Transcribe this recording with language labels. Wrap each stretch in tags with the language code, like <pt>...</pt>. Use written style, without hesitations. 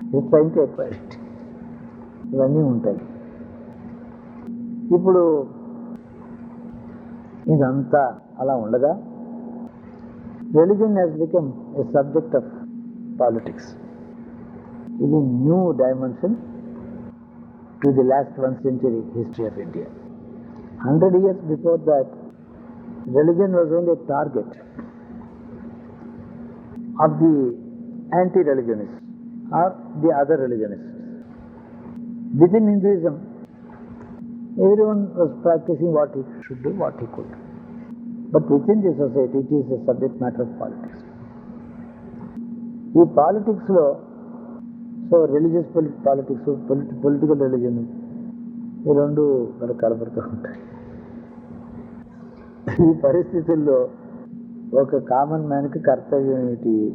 <en>train to acquire it,</en> <te>ఇవన్నీ ఉంటాయి. ఇప్పుడు ఇదంతా అలా ఉండగా</te> <en>Religion has become a subject of politics.</en> <te>ఇది</te> <en>New dimension to the last 1 century history of India. 100 years before that, religion was only a target of the anti-religionists or the other religionists. Within Hinduism, everyone was practicing what he should do, what he could. But within the society, it is a subject matter of politics.</en> <te>ఈ పాలిటిక్స్లో</te> <en>so religious politics, political religion,</en> <te>ఈ రెండు మనకు కనబడుతూ ఉంటాయి. ఈ పరిస్థితుల్లో ఒక కామన్ మ్యాన్కి కర్తవ్యం ఏమిటి?</te>